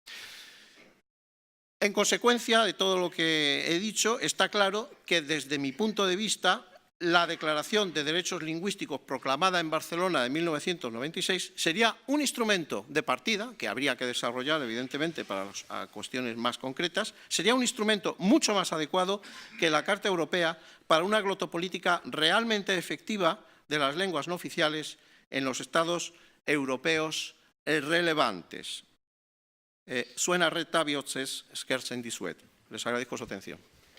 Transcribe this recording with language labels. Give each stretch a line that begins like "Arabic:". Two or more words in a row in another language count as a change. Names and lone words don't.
Spanish: En consecuencia de todo lo que he dicho, está claro que, desde mi punto de vista, la Declaración de Derechos Lingüísticos proclamada en Barcelona de 1996 sería un instrumento de partida, que habría que desarrollar evidentemente para cuestiones más concretas, sería un instrumento mucho más adecuado que la Carta Europea para una glotopolítica realmente efectiva de las lenguas no oficiales en los Estados europeos relevantes.
Basque: Suena reta bihotzez eskertzen dizuet.
Spanish: Les agradezco su atención.